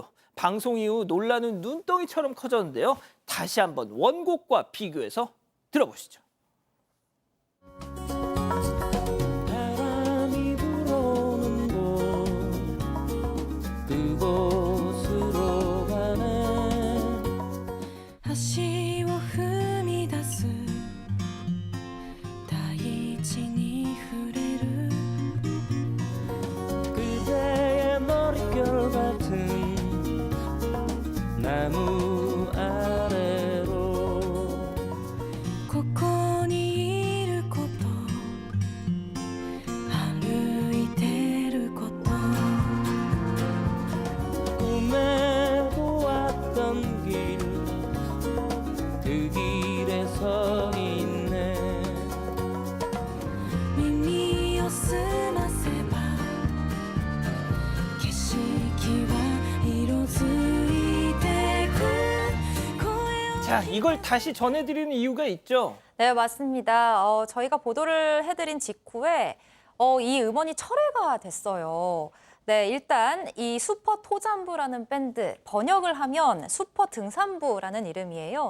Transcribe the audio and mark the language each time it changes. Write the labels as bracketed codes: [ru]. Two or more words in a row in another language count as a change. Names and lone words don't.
[ko] 방송 이후 논란은 눈덩이처럼 커졌는데요. 다시 한번 원곡과 비교해서 들어보시죠. 바람이 불어오는 곳 그곳으로 가네. [ja] 足を踏み出す大地に触れる [ko] 그대의 머릿결 같은 나무 아래로 [ja] ここにいること歩いてること [ko] 꿈에 보았던 길 그 길에 서 있네. [ja] 耳を澄ませば景色は色づいてく声を [ko] 자, 이걸 다시 전해드리는 이유가 있죠. 네, 맞습니다. 저희가 보도를 해드린 직후에 이 음원이 철회가 됐어요. 네, 일단 이 슈퍼 토잔부라는 밴드, 번역을 하면 슈퍼 등산부라는 이름이에요.